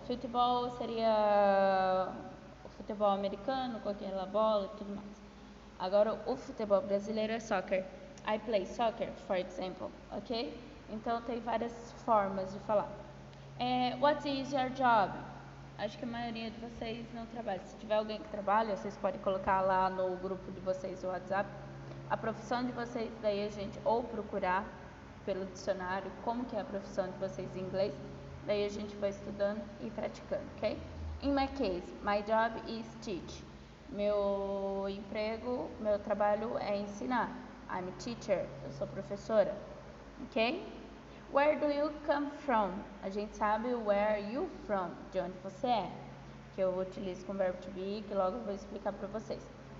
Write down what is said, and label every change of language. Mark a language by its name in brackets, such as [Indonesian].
[Portuguese] Futebol seria o futebol americano, com aquela bola e tudo mais. Agora, o futebol brasileiro é soccer. [English] I play soccer, for example, ok? [Portuguese] Então, tem várias formas de falar. [English] What is your job? [Portuguese] Acho que a maioria de vocês não trabalha. Se tiver alguém que trabalha, vocês podem colocar lá no grupo de vocês o WhatsApp. A profissão de vocês, daí a gente ou procurar pelo dicionário como que é a profissão de vocês em inglês, daí a gente vai estudando e praticando, ok? [English] In my case, my job is teach. [Portuguese] Meu emprego, meu trabalho é ensinar. [English] I'm a teacher, [Portuguese] eu sou professora, [English] ok? Where do you come from? [Portuguese] A gente sabe [English] where are you from, [Portuguese] de onde você é, que eu utilizo com o verbo to be, que logo eu vou explicar para vocês.